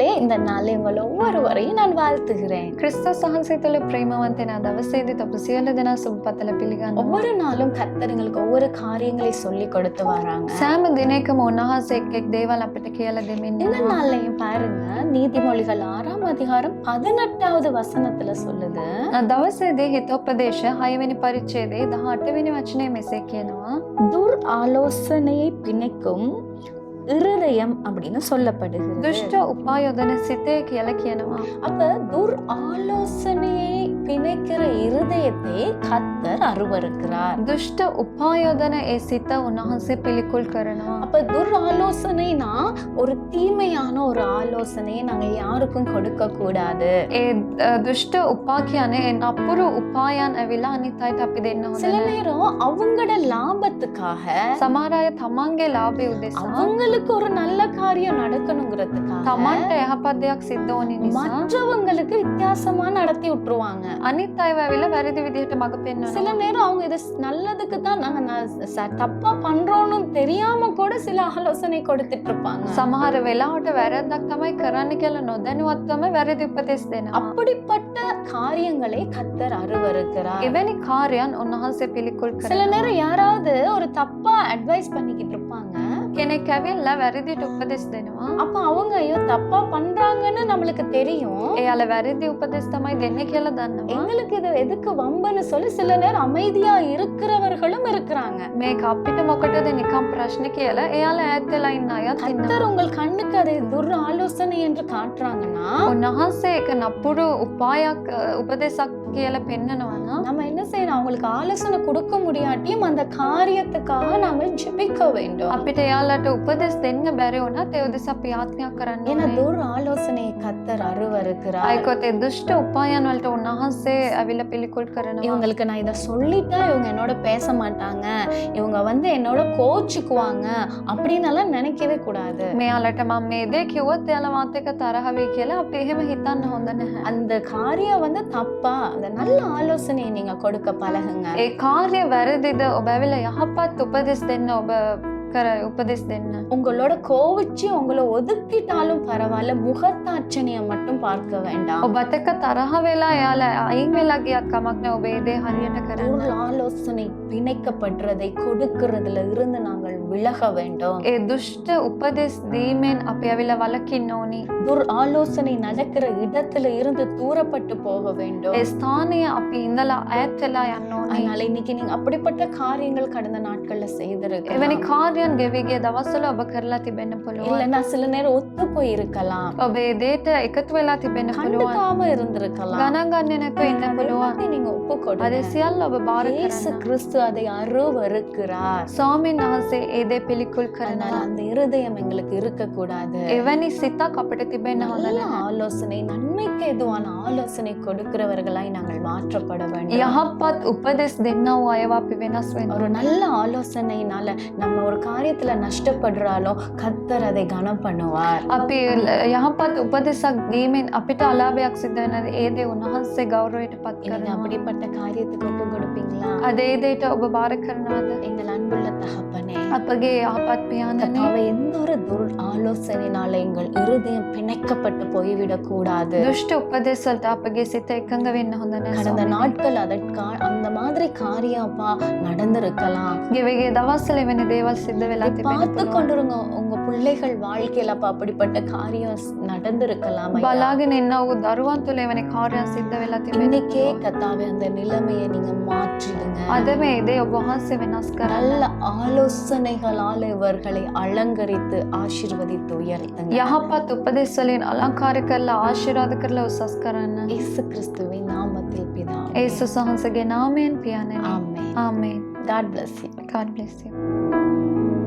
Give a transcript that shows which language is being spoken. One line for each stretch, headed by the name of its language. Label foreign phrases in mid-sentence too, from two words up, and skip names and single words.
Tamil: இந்த நாள் உங்கள் ஒவ்வொருவரையும் நான் வாழ்த்துகிறேன்.
Sinhala: கிறிஸ்துஸ் වහන්සේ තුළ ප්‍රේමවන්තයන දවසේදීත් ඔබ සියලු දෙනා සුබ පතල පිළිගන්නවා.
Tamil: ஒவ்வொரு நாளும் கர்த்தர் எங்களுக்கு ஒவ்வொரு காரியங்களை சொல்லி கொடுத்து வராங்க.
Sinhala: සෑම දිනයකම උන්වහන්සේ එක් දේවල් අපිට කියලා දෙමින්
Tamil: இந்த நாள்லையும் பாருங்க, நீதிமொழிகள் 6ஆம் அதிகாரம் 18வது வசனத்துல சொல்லுது,
Sinhala: දවසේදී හිතෝපදේශ 6වෙනි පරිච්ඡේදයේ 18වෙනි වචනය මෙසේ කියනවා.
Tamil: துர் ஆலோசனையை பிணைக்கும் இருதயம் அப்படின்னு சொல்லப்படுகிறது.
Sinhala: දුෂ්ට උපායෝදන සිතේ කියලා කියනවා.
Tamil: அப்ப துர் ஆலோசனையை பிணைக்கிற இருதயத்தை கர்த்தர் அருவருக்கிறார்.
Sinhala: දුෂ්ට උපායෝදන ඒ සිත උන්වහන්සේ පිළිකුල් කරනවා.
Tamil: அப்ப துர் ஆலோசனைனா ஒரு தீமையான ஒரு ஆலோசனையை நாங்க யாருக்கும் கொடுக்க கூடாது.
Sinhala: ඒ දුෂ්ට උපා කියන්නේ නපුරු උපායන් ඇවිල්ලා අනිත් අයට අපි දෙන්න හොඳ
Tamil: சில
Sinhala: නැහැ.
Tamil: நேரம் அவங்களோட லாபத்துக்காக,
Sinhala: සමහර අය තමන්ගේ ලාභය උදෙසා
Tamil: அவங்களுக்கு ஒரு நல்ல காரியம் நடக்கணுங்கிறதுக்காக
Sinhala: තමන්ට යහපත් දෙයක් සිද්ධ වුණ නිසා
Tamil: மற்றவங்களுக்கு வித்தியாசமா நடத்தி விட்டுருவாங்க.
Sinhala: අනිත් අය ඇවිල්ලා වැරදි විදිහට මඟ පෙන්වනවා.
Tamil: சில நேரம் அவங்க இது நல்லதுக்கு தான் நாங்க தப்பா பண்றோம்னு தெரியாம கூட சில ஆலோசனை கொடுத்துட்டு இருப்பாங்க.
Sinhala: සමහර වෙලාවට වැරද්දක් තමයි කරන්න කියලා නොදැනුවත්වම වැරදි උපදෙස් දෙනවා.
Tamil: அப்படிப்பட்ட காரியங்களை கர்த்தர் அருவருக்கிறார்.
Sinhala: එවැනි කාර්යයන් උන්වහන්සේ පිළිකුල්
Tamil: சில
Sinhala: කරනවා.
Tamil: நேரம் யாராவது ஒரு தப்பா அட்வைஸ் பண்ணிக்கிட்டு இருப்பாங்க.
Sinhala: කෙනෙක් ඇවිල්ලා වැරදිට උපදෙස් දෙනවා.
Tamil: அப்ப அவங்க ஐயோ தப்பா பண்றாங்கன்னு நம்மளுக்கு தெரியும்.
Sinhala: එයාලා වැරදි උපදෙස් තමයි දෙන්නේ කියලා දන්නවා.
Tamil: எங்களுக்கு இது எதுக்கு வம்புன்னு சொல்லி சில நேரம் அமைதியா இருக்கிறவர்களும் இருக்கிறாங்க.
Sinhala: මේක අපිට මොකටද නිකම් ප්‍රශ්න කියලා එයාලා ඈත් වෙලා ඉන්න අයත් ඉන්නවා.
Tamil: கர்த்தர் உங்கள் கண்ணுக்கு அதை துர் ஆலோசனை என்று காட்டுறாங்கன்னா
Sinhala: උන්වහන්සේ එක නපුරු උපායක් උපදෙසක් කියලා පෙන්නනවා නම්
Tamil: நம்ம என்ன செய்யணும்? அவங்களுக்கு ஆலோசனை கொடுக்க முடியாட்டியும் அந்த காரியத்துக்காக நாங்கள் ஜெபிக்க வேண்டும்.
Sinhala: අපිට එයාලට උපදෙස් දෙන්න බැරි වුණත් ඒ උදෙසා අපි යාඥා කරන්න
Tamil: ஏன்னா
Sinhala: ඕනේ.
Tamil: துர் ஆலோசனையை கர்த்தர் அருவருக்கிறார்.
Sinhala: අයිකොත් ඒ දුෂ්ට උපායන් වලට උන්වහන්සේ ඇවිල්ලා පිළිකුල් කරනවා.
Tamil: இவங்களுக்கு நான் இதை சொல்லிட்டா இவங்க என்னோட பேச மாட்டாங்க, இவங்க என்னோட கோச்சுக்குவாங்க அப்படின்னு எல்லாம் நினைக்கவே கூடாது.
Sinhala: මෙයාලට මම මේ දේ කිව්වොත් එයාලා මාත් එක්ක තරහ වෙයි කියලා අපි එහෙම හිතන්න හොඳ නැහැ.
Tamil: அந்த காரியம் தப்பா, அந்த நல்ல ஆலோசனையை நீங்க கொடுக்க பழகுங்க.
Sinhala: ඒ කාර්ය වැරදිද ඔබ ඇවිල්ලා යහපත් උපදෙස් දෙන්න ඔබ කර උපදෙස් දෙන්න.
Tamil: உங்களோட கோவிச்சு உங்களை ஒதுக்கிட்டாலும் பரவாயில்ல, முகத்தாட்சணியை மட்டும் பார்க்க வேண்டாம்.
Sinhala: ඔබත් එක්ක තරහ වෙලා එයාලා අයින් වෙලා ගියත් කමක් නැහැ. ඔබ ඒ දේ හරියට කරන්න.
Tamil: ஒரு ஆலோசனை பிணைக்கப்படுறதை கொடுக்கிறதுல இருந்து நாங்கள் விலக வேண்டும்.
Sinhala: ඒ දුෂ්ට උපදෙස් දීමෙන් අපි ඇවිල්ලා වළකින්න ඕනි.
Tamil: துர் ஆலோசனை நடக்கிற இடத்துல இருந்து தூரப்பட்டு போக வேண்டும்.
Sinhala: ඒ ස්ථානය අපි ඉඳලා ඈත් වෙලා යන්න ඕනේ.
Tamil: அதனால இன்னைக்கு நீங்க அப்படிப்பட்ட காரியங்கள் கடந்த நாட்கள்ல செய்திருக்கலாம்.
Sinhala: එවැනි කාර්යයන් ගෙවී ගිය දවස්වල ඔබ කරලා තිබෙන්න පුළුවන්.
Tamil: இல்லைன்னா சில நேரம் ஒத்து போய் இருக்கலாம்,
Sinhala: ඔබ ඒ දේට එකතු වෙලා තිබෙන්න පුළුවන්.
Tamil: கண்டுக்காம இருந்திருக்கலாம்.
Sinhala: ගණන් ගන්නේ නැතුව ඉන්න පුළුවන්.
Tamil: எல்லாத்தையும் நீங்க ஒப்பு
Sinhala: අද
Tamil: கொடுங்க.
Sinhala: සියල්ල ඔබ බාර
Tamil: இயேசு
Sinhala: කරන්න.
Tamil: கிறிஸ்து அதை அருவருக்கிறார்.
Sinhala: ස්වාමීන් වහන්සේ ඒ දේ පිළිකුල්
Tamil: அதனால
Sinhala: කරනවා.
Tamil: அந்த இருதயம் எங்களுக்கு இருக்க கூடாது.
Sinhala: එවැනි සිතක් අපිට තිබෙන්න හොඳ
Tamil: நல்ல
Sinhala: නැහැ.
Tamil: ஆலோசனை, நன்மைக்கு எதுவான ஆலோசனை கொடுக்கிறவர்களாய் நாங்கள் மாற்றப்பட வேண்டும்.
Sinhala: යහපත් උපදෙස් දෙන්නව අයව අපි වෙනස් වෙන්න
Tamil: ஒரு
Sinhala: ඕනේ.
Tamil: நல்ல ஆலோசனையினால நம்ம ஒரு காரியத்துல நஷ்டப்படுறாலும் கர்த்தர் அதை கனம் பண்ணுவார்.
Sinhala: අපි යහපත් උපදෙසක් දීමෙන් අපිට අලාභයක් සිද්ධ වෙනද ඒ දේ උන්වහන්සේ ගෞරවයට පත්
Tamil: நீங்க
Sinhala: කරනවා.
Tamil: அப்படிப்பட்ட காரியத்துக்கு ஒப்பு கொடுப்பீங்களா?
Sinhala: අද ඒ දේට ඔබ බාර කරනවද?
Tamil: எங்கள் அன்புள்ள தகப்பனே,
Sinhala: අපගේ යහපත් පියාණනே,
Tamil: கர்த்தாவே, எந்த ஒரு துர் ஆலோசனையினால எங்கள் இருதயம் பிணைக்கப்பட்டு போய்விடக் கூடாது.
Sinhala: දුෂ්ට උපදෙස් වලට අපගේ සිත එකඟ වෙන්න හොඳ නැහැ.
Tamil: கடந்த
Sinhala: ස්වාමීනි.
Tamil: நாட்கள் அந்த மாதிரி காரியம் அப்பா நடந்திருக்கலாம்.
Sinhala: ගෙවගේ දවස්වල වෙන දේවල් සිද්ධ වෙලා තිබෙන්න
Tamil: பார்த்து
Sinhala: පුළුවන්.
Tamil: கொண்டிருங்க, உங்க பிள்ளைகள் வாழ்க்கையில அப்பா அப்படிப்பட்ட காரியம் நடந்திருக்கலாம். ஐயா.
Sinhala: බලාගෙන ඉන්න ඔහු දරුවන් තුළ එවැනි කාර්යයන් සිද්ධ වෙලා තිබෙන්න
Tamil: இன்னைக்கே
Sinhala: පුළුවන්.
Tamil: கர்த்தாவே அந்த நிலைமையை நீங்க மாற்றிடுங்க.
Sinhala: අද මේ දේ ඔබ වහන්සේ වෙනස් කරන්න.
Tamil: நல்ல ஆலோசனைகளால் இவர்களை அலங்கரித்து ஆசீர்வதித்து உயர்த்துங்க.
Sinhala: යහපත් උපදෙස් වලින් අලංකාර කරලා ආශිර්වාද කරලා උසස් කරන්න.
Tamil: இயேசு கிறிஸ்துவின் நாமத்தில் பிதாவே.
Sinhala: ඒසුස් වහන්සේගේ නාමයෙන් පියාණනි.
Tamil: ஆமென்.
Sinhala: ආමේන්.
English: God bless you. God bless you.